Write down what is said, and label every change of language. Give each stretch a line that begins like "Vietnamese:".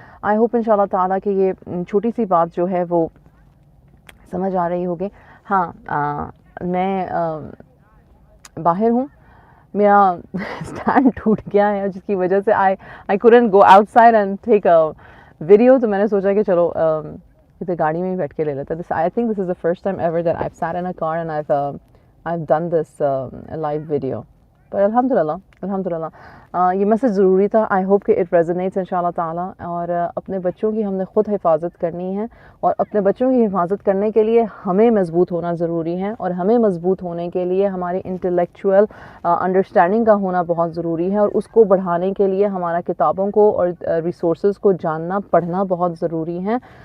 English: I hope
Urdu: ان شاء اللہ تعالیٰ کہ یہ چھوٹی سی بات جو ہے وہ سمجھ آ رہی ہوگی. ہاں میں باہر ہوں، میرا اسٹینڈ ٹوٹ گیا ہے جس کی وجہ سے
English: I couldn't go outside and take a video.
Urdu: تو میں نے سوچا کہ چلو ادھر گاڑی میں ہی بیٹھ کے لے لیتا.
English: I think this is the first time ever that I've sat in a car and I've done this live video.
Urdu: پر الحمدللہ یہ میسج ضروری تھا.
English: I hope
Urdu: کہ
English: it resonates
Urdu: ان شاء اللہ تعالیٰ. اور اپنے بچوں کی ہم نے خود حفاظت کرنی ہے، اور اپنے بچوں کی حفاظت کرنے کے لیے ہمیں مضبوط ہونا ضروری ہے، اور ہمیں مضبوط ہونے کے لیے ہماری انٹلیکچوئل انڈرسٹینڈنگ کا ہونا بہت ضروری ہے، اور اس کو بڑھانے کے لیے ہمارا کتابوں کو اور ریسورسز کو جاننا پڑھنا بہت ضروری ہے.